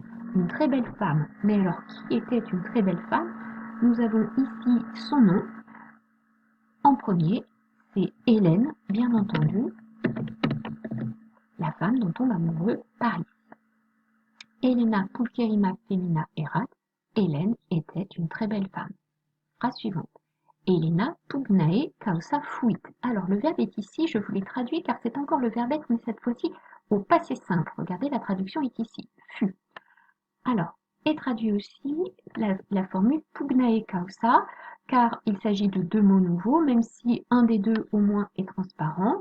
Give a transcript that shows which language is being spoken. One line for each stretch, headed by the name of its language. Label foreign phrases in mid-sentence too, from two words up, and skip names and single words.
French: Une très belle femme. Mais alors, qui était une très belle femme? Nous avons ici son nom. En premier, c'est Hélène, bien entendu, la femme dont tombe amoureux Paris.
Latin: Helena pulcherrima femina erat.
French: Hélène était une très belle femme. Phrase suivante.
Latin: Helena pugnae causa fuit.
French: Alors le verbe est ici, je vous l'ai traduit car c'est encore le verbe être, mais cette fois-ci au passé simple. Regardez, la traduction est ici. Fut. Alors, est traduit aussi la formule
Latin: pugnae causa,
French: car il s'agit de deux mots nouveaux, même si un des deux au moins est transparent.